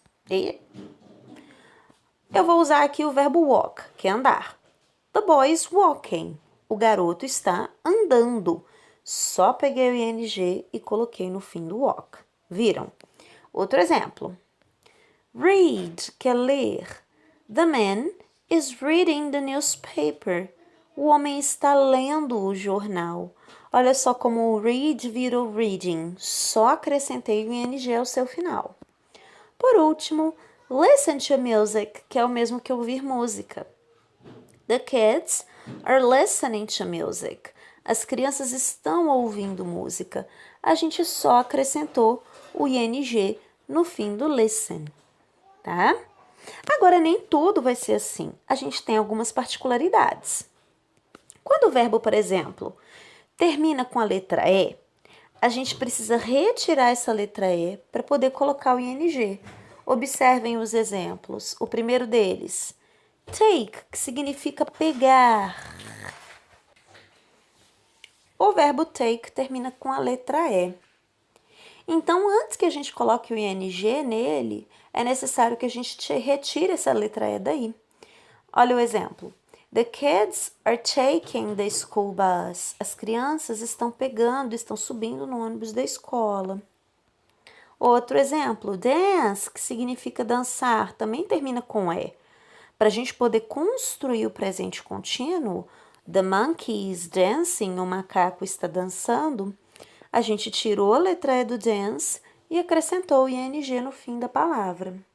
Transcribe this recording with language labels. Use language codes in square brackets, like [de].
[pt] E eu vou usar aqui o verbo walk, que é andar. [en] The boy is walking. [pt] O garoto está andando. Só peguei o ing e coloquei no fim do walk. Viram? Outro exemplo. Read, que é ler. [en] The man is reading the newspaper. [pt] O homem está lendo o jornal. Olha só como o read virou reading. Só acrescentei o ing ao seu final. Por último, listen to music, que é o mesmo que ouvir música. [en] The kids are listening to music. [pt] As crianças estão ouvindo música. A gente só acrescentou o ing no fim do listen, tá? Agora, nem tudo vai ser assim. A gente tem algumas particularidades. Quando o verbo, por exemplo, termina com a letra E, a gente precisa retirar essa letra E para poder colocar o ing. Observem os exemplos. O primeiro deles, take, que significa pegar. O verbo take termina com a letra E. Então, antes que a gente coloque o ing nele, é necessário que a gente retire essa letra E daí. Olha o exemplo. [en] The kids are taking the school bus. [pt] As crianças estão subindo no ônibus da escola. Outro exemplo, dance, que significa dançar, também termina com E. Para a gente poder construir o presente contínuo, [en] The monkey is dancing, [pt] o macaco está dançando, a gente tirou a letra E do dance e acrescentou o ing no fim da palavra.